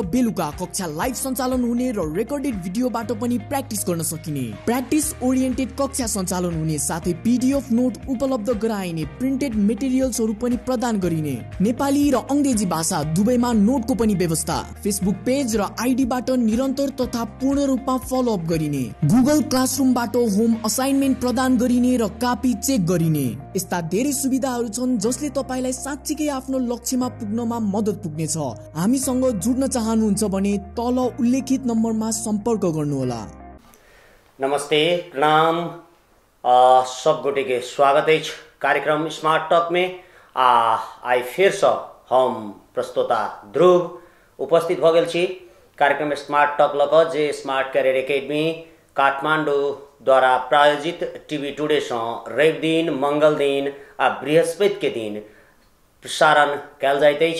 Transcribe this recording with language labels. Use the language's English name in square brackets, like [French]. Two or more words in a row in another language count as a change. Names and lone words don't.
[Nepali] बेलुका कक्षा लाइभ सञ्चालन हुने र रेकर्डेड भिडियोबाट पनि प्र्याक्टिस गर्न सकिने, [English] practice oriented [Nepali] कक्षा सञ्चालन हुने साथै पीडीएफ नोट उपलब्ध गराइने, प्रिन्टेड मेटेरियल्सहरू पनि प्रदान गरिने, नेपाली र अंग्रेजी भाषा दुवैमा नोटको पनि व्यवस्था, फेसबुक पेज र आइडीबाट निरन्तर तथा पूर्ण रूपमा फलोअप गरिने, गुगल क्लासरुमबाट [English] home assignment [Nepali] प्रदान गरिने र कापी चेक गरिने, यस्ता धेरै सुविधाहरू छन् जसले तपाईलाई साच्चीकै आफ्नो लक्ष्यमा पुग्नमा मद्दत पुग्नेछ। हामीसँग जुड्न चाहनुहुन्छ भने तल उल्लेखित नम्बरमा सम्पर्क गर्नुहोला। नमस्ते, [Maithili] प्रणाम, सब गोटे के स्वागत है कार्यक्रम स्मार्ट टॉक में। आई फिर से हम प्रस्तोता ध्रुव उपस्थित भ गेल छी कार्यक्रम स्मार्ट टॉक लक जे स्मार्ट कैरियर एकेडमी काठमाडौँ द्वारा प्रायोजित टीवी टुडे से रवि दिन, मंगल दिन आ बृहस्पति के दिन प्रसारण कयल जाइत अछि।